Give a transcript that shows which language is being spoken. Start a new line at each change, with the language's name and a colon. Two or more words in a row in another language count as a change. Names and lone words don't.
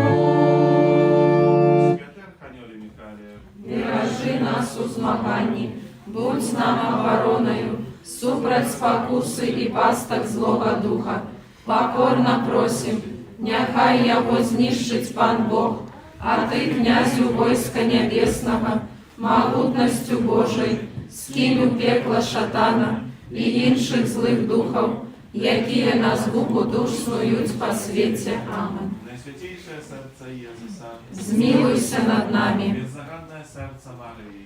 Ukrainian: Святий Архангеле Михайле, Бережи нас у змаганні, будь нам обороною, супроть спокуси і пасток злого духа. Покорно просим, нехай його знищить Пан Бог, а Ты, князю войска небесного, могутностью Божой, скинь у пекла шатана і інших злих духов, які на згубу душ снують по світі. Амен. Найсвятейшее серце Єзуса, Змилуйся над нами, беззарадне серце Марії,